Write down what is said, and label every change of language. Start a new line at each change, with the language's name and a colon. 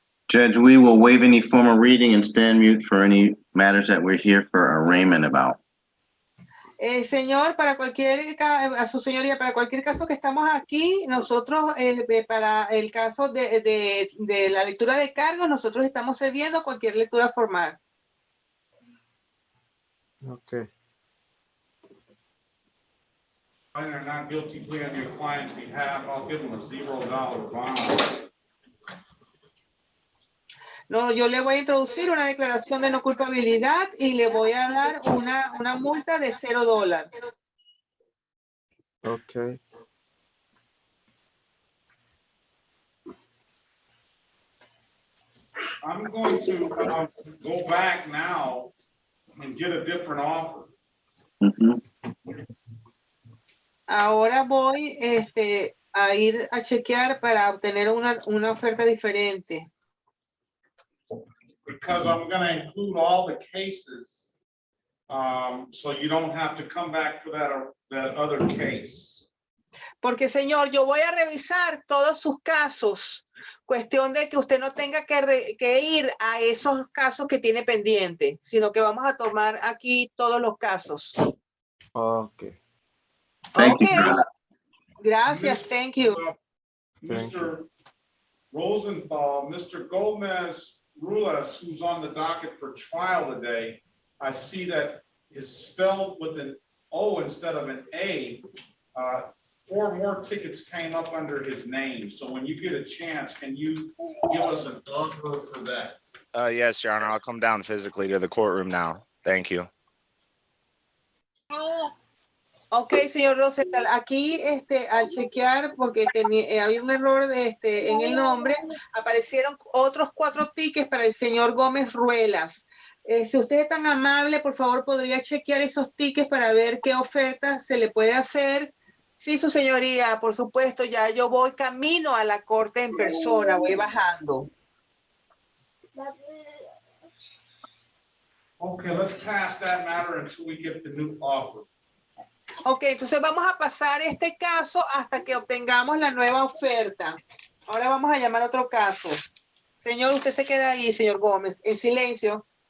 English: Judge, we will waive any formal reading and stand mute for any matters that we're here for arraignment about.
Spanish: Señor, para a su señoría, para cualquier caso que estamos aquí, nosotros, para el caso de la lectura de cargos, nosotros estamos cediendo cualquier lectura formal. Okay.
English: They're not guilty plea on your client's behalf, I'll give them a $0 bond.
Spanish: No, yo le voy a introducir una declaración de no culpabilidad y le voy a dar una multa de $0.
English: Okay. I'm going to go back now and get a different offer.
Spanish: Ahora voy a ir a chequear para obtener una oferta diferente.
English: Because I'm going to include all the cases, so you don't have to come back for that other case.
Spanish: Porque, señor, yo voy a revisar todos sus casos. Cuestión de que usted no tenga que ir a esos casos que tiene pendiente, sino que vamos a tomar aquí todos los casos.
English: Okay. Thank you.
Spanish: Gracias,
English: thank you. Mr. Rosenthal, Mr. Gomez Rulas, who's on the docket for trial today, I see that is spelled with an O instead of an A. 4 more tickets came up under his name. So when you get a chance, can you give us an offer for that? Yes, Your Honor, I'll come down physically to the courtroom now. Thank you.
Spanish: Ok, señor Rosenthal, aquí al chequear, porque había un error en el nombre, aparecieron otros 4 tickets para el señor Gómez Ruelas. Si usted es tan amable, por favor, podría chequear esos tickets para ver qué oferta se le puede hacer. Sí, su señoría, por supuesto, ya yo voy camino a la corte en persona, voy bajando.
English: Okay, let's pass that matter until we get the new offer.
Spanish: Ok, entonces vamos a pasar este caso hasta que obtengamos la nueva oferta. Ahora vamos a llamar otro caso. Señor, usted se queda ahí, señor Gómez, en silencio.